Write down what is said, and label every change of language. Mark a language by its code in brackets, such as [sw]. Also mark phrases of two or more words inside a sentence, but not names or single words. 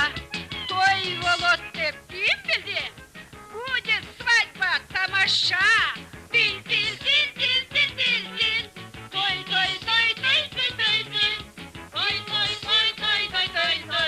[crh] Toy volot dep kim bildi? [ru] Будет свадьба, тамаша. Дил, дил, дил, дил, дил, дил, дил. [crh] Той, той, той, той, той, той, той. Той, той, той, той, той, той, той.